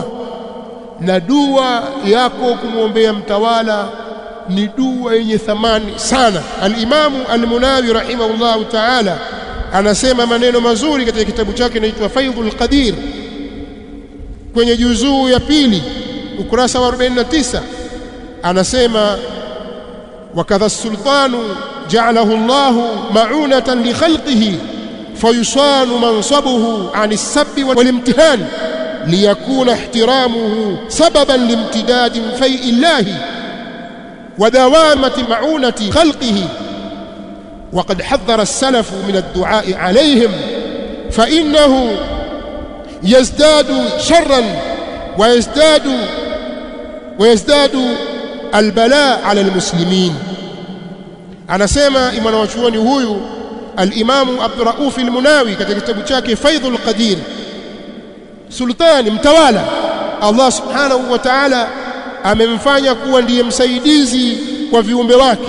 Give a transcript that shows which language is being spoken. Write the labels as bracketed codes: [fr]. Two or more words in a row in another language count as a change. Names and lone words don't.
[sw] Na dua yako kumuombea mtawala ni dua yenye thamani sana. Al-Imamu Al-Munawi [ar] رحمه الله تعالى [sw] anasema maneno mazuri katika kitabu chake kinaitwa Faidhul Qadir, kwenye juzuu ya pili ukurasa wa 49, anasema [ar] وكذا السلطان جعله الله معونة لخلقه فيصان منصبه عن السب والامتهان ليكون احترامه سببا لامتداد فيء الله ودوام معونة خلقه. وقد حذر السلف من الدعاء عليهم فإنه يزداد شرا ويزداد البلاء على المسلمين. [sw] anasema imana wachuoni huyu al-Imamu Abdurrauf al-Munawi katika kitabu chake Faidhul Qadir, sultani mtawala Allah [ar] سبحانه وتعالى [sw] amemfanya kuwa ndiye msaidizi kwa viumbe wake.